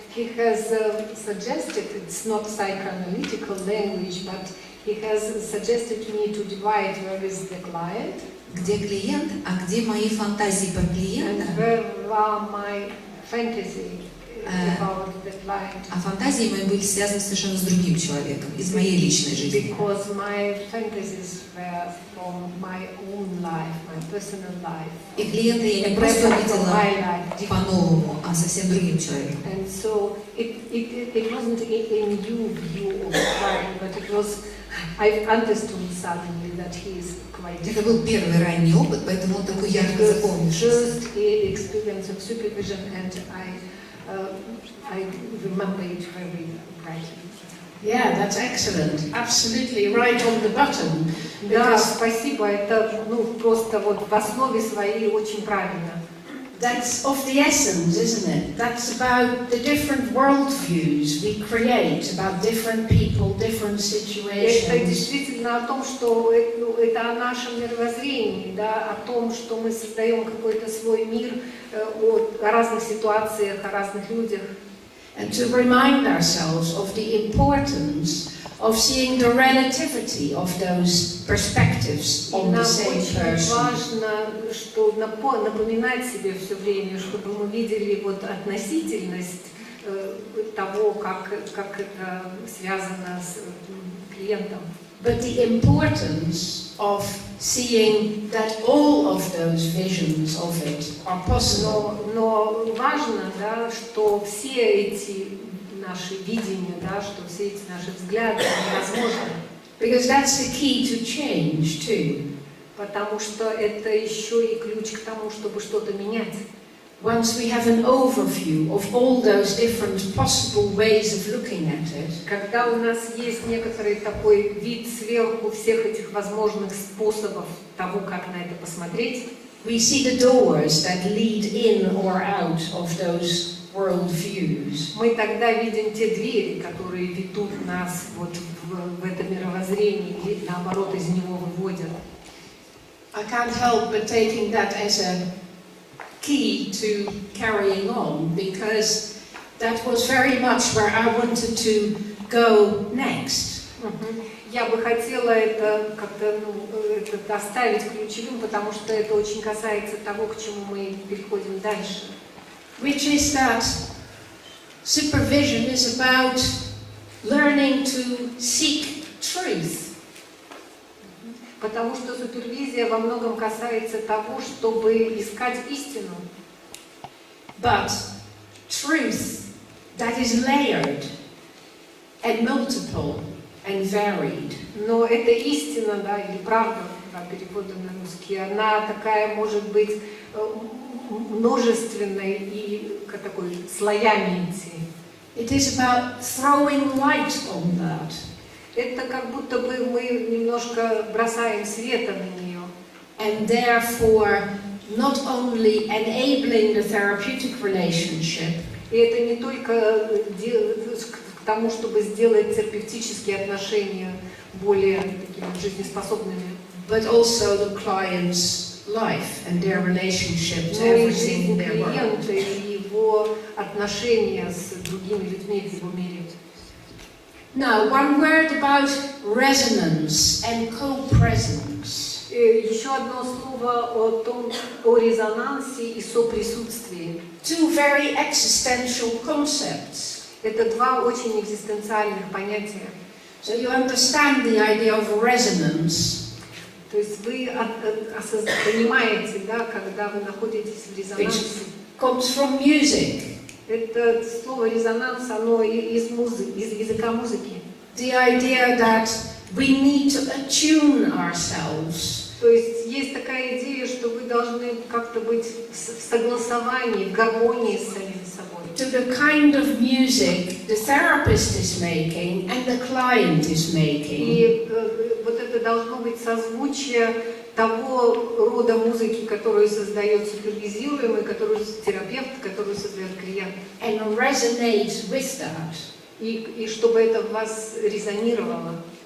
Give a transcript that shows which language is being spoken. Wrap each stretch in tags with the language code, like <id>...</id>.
<en>He has suggested, it's not psychoanalytical language, but he has suggested me to divide where is the client,</en> <ru>где клиент, а где мои фантазии про клиента,</ru> <en>and where are my fantasy about the client.</en> <ru>А фантазии мои были связаны совершенно с другим человеком, из моей личной жизни.</ru> <en>Because my fantasies were from my own life, my personal life.</en> <ru>И клиента я не просто увидела по-новому, а совсем другим человеком.</ru> <en>And so it wasn't a new view of the client, but it was, I understood suddenly that he is quite different.</en> <ru>Это был первый ранний опыт, поэтому он такой ярко запомнился.</ru> <en>First experience of supervision, and I remember it very brightly. Yeah, that's excellent. Absolutely right on the button.</en> <ru>Да, спасибо. Это просто вот в основе своей очень правильно.</ru> <en>That's of the essence, isn't it? That's about the different worldviews we create about different people, different situations.</en> <ru>Это действительно о том, что это о нашем мировоззрении, да, о том, что мы создаем какой-то свой мир о разных ситуациях, о разных людях.</ru> <en>And to remind ourselves of the importance of seeing the relativity of those perspectives on the same person.</en> <ru>Нам очень важно, что напоминать себе все время, чтобы мы видели вот относительность того, как это связано с клиентом.</ru> <en>But the importance of seeing that all of those visions of it are possible.</en> <ru>Но важно, да, что все эти наши видения, да, что все эти наши взгляды возможны.</ru> <en>Because that's the key to change too.</en> <ru>Потому что это еще и ключ к тому, чтобы что-то менять.</ru> <en>Once we have an overview of all those different possible ways of looking at it,</en> <ru>когда у нас есть некоторый такой вид сверху всех этих возможных способов того, как на это посмотреть,</ru> <en>we see the doors that lead in or out of those worldviews.</en> <ru>Мы тогда видим те двери, которые ведут нас вот в это мировоззрение или наоборот из него выводят.</ru> <en>I can't help but taking that as a key to carrying on, because that was very much where I wanted to go next.</en> <ru>Я бы хотела это как-то оставить ключевым, потому что это очень касается того, к чему мы переходим дальше.</ru> <en>Which is that supervision is about learning to seek truth.</en> <ru>Потому что супервизия во многом касается того, чтобы искать истину.</ru> <en>But truth that is layered and multiple and varied.</en> <ru>Но эта истина, да, или правда, да, переводом на русский, она такая может быть множественной и такой слоями идти.</ru> <en>It is about throwing light on that.</en> <ru>Это как будто бы мы немножко бросаем света на нее.</ru> <en>And therefore not only enabling the therapeutic relationship,</en> <ru>и это не только к тому, чтобы сделать терапевтические отношения более такими жизнеспособными,</ru> <en>but also the client's life and their relationship to</en> <ru>но и</ru> <en>everything in</en> <ru>жизнь</ru> <en>their world.</en> <ru>клиента и его отношения с другими людьми в его мире.</ru> <en>Now, one word about resonance and co-presence.</en> <ru>Еще одно слово о резонансе и соприсутствии.</ru> <en>Two very existential concepts.</en> <ru>Это два очень экзистенциальных понятия.</ru> <en>So you understand the idea of resonance.</en> <ru>То есть вы понимаете, да, когда вы находитесь в резонансе.</ru> <en>Comes from music.</en> <ru>Это слово резонанс, оно из языка музыки.</ru> <en>The idea that we need to attune ourselves.</en> <ru>То есть такая идея, что вы должны как-то быть в согласовании, в гармонии с самим собой.</ru> <en>To the kind of music the therapist is making and the client is making.</en> <ru>И вот это должно быть созвучие того рода музыки, которую создает супервизируемый, которую терапевт, которую создает клиент.</ru> <en>And resonate with that.</en> <ru>И чтобы это в вас резонировало.</ru>